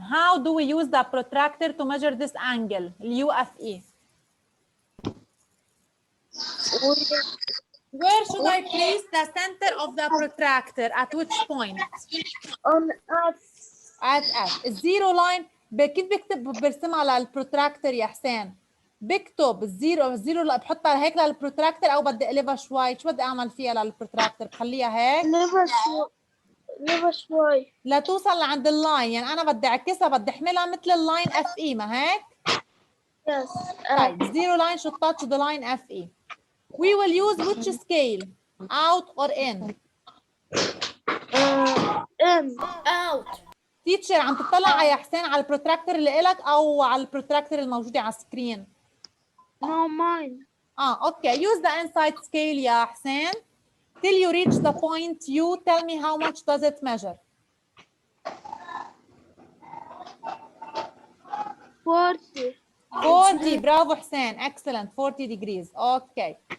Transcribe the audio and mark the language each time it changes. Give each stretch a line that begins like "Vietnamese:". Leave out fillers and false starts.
English: How do we use the protractor to measure this angle? UFE. Where should I place the center of the protractor? At which point? On F. At F.
Arabic: الزيرو لاين كيف برسمها للبروتراكتور يا حسين؟ بكتب الزيرو بحطها هيك للبروتراكتور او بدي اقلبها شوي؟ شو بدي اعمل فيها للبروتراكتور؟ بخليها هيك؟
English: Never شوي.
Arabic: لا توصل لعند اللاين، يعني انا بدي اعكسها، بدي احملها مثل اللاين اف اي، ما هيك؟
English: Yes. طيب zero line should touch the line FE. We will use which scale? Out or in? In. Out.
Arabic: تيتشر عم تطلع يا حسين على البروتراكتور اللي إلك او على البروتراكتور الموجوده على السكرين؟
English: No, mine. Okay. Use the inside scale يا حسين. Till you reach the point U, tell me how much does it measure? 40. 40. برافو حسين. Excellent. 40 degrees. Okay.